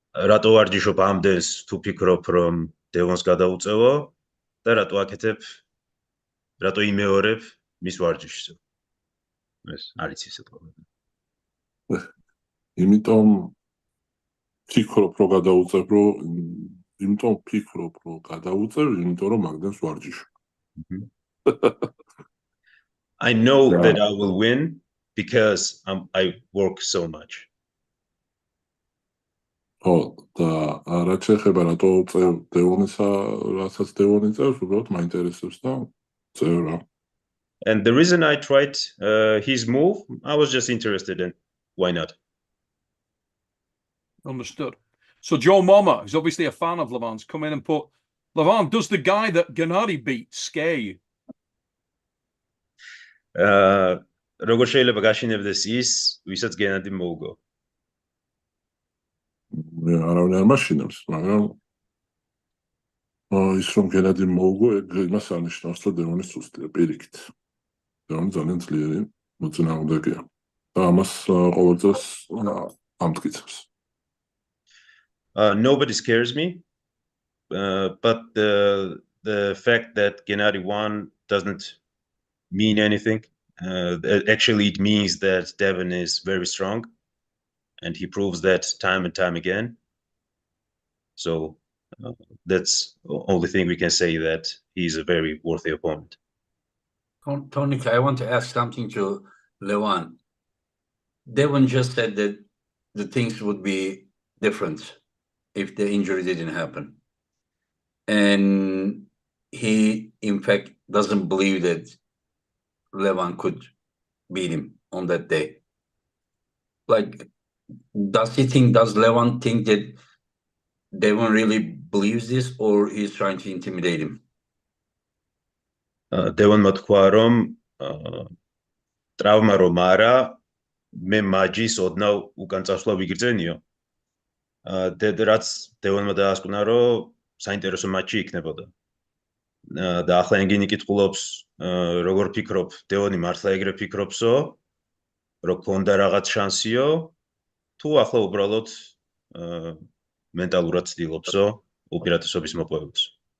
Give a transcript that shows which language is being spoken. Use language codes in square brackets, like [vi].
[ka] რატო ვარჯიშობ ამდენს თუ ფიქრობ რომ დევონს გადაუწევო და რატო აკეთებ რატო იმეორებ მის ვარჯიშს ეს არის ის სიტყვა იმიტომ ფიქრობ რომ გადაუწევ იმიტომ რომ მაგდენს ვარჯიშობ [en] I know that I will win because I work so much. Oh, [ka] რაც შეეხება რატო წევ დევონისა, რასაც დევონი წევს, უბრალოდ მაინტერესებს და წევ რა. [en] And the reason I tried his move, I was just interested in why not. Understood. So Joe Mama, who's obviously a fan of Levan's, come in and put, Levan, does the guy that Gennady beat scare you? [ka] როგორ შეიძლება გაშინებდეს ის, ვისაც გენადი მოუგო? არავინ არ მაშინებს, მაგრამ ის რომ გენადი მოუგო, ეგ იმას არნიშნავს, რომ დევონის სუსტია პირიქით. დევონი ძალიან ძლიერი მოწინააღმდეგეა. და ამას ყოველწელს ამტკიცებს. [en] Nobody scares me, but the fact that Gennady won doesn't mean anything. Actually, it means that Devon is very strong, and he proves that time and time again. So that's the only thing we can say, that he's a very worthy opponent. Tony, I want to ask something to Levan. Devon just said that the things would be different if the injury didn't happen. And he, in fact, doesn't believe that Levan could beat him on that day. Like, does Levan think that Devon really believes this, or he's trying to intimidate him? [ka] Devon თქვა რომ ტრავმა რომ არა, მე მაჯის ოდნავ უკან წასვლა ვიგრძენიო. რაც დევონმა დაასკვნა, რომ საინტერესო მატჩი იქნებოდა. და ახლა ენგინი კითხულობს, როგორ ფიქრობ, დევონი მართლა ეგრე ფიქრობსო, რომ ქონდა რაღაც შანსიო, თუ ახლა უბრალოდ მენტალურად ცდილობსო უპირატესობის მოპოვებას.